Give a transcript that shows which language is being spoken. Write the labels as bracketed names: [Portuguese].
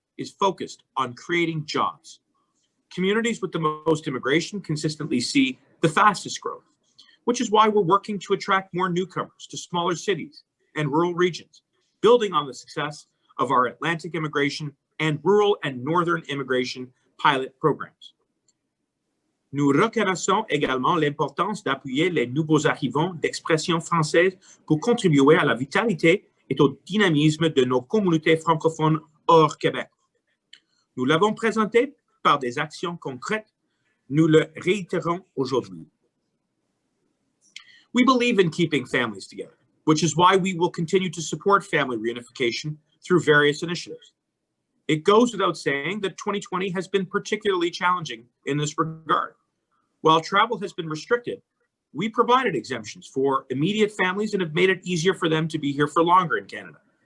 [English] is focused on creating jobs. Communities with the most immigration consistently see the fastest growth, which is why we're working to attract more newcomers to smaller cities and rural regions, building on the success of our Atlantic immigration and rural and northern immigration pilot programs. [French] Nous reconnaissons également l'importance d'appuyer les nouveaux arrivants d'expression française pour contribuer à la vitalité et au dynamisme de nos communautés francophones hors Québec. Nous l'avons présenté par des actions concrètes. Nous le réitérons aujourd'hui. [English] We believe in keeping families together, which is why we will continue to support family reunification through various initiatives. It goes without saying that 2020 has been particularly challenging in this regard. While travel has been restricted, we provided exemptions for immediate families and have made it easier for them to be here for longer in Canada.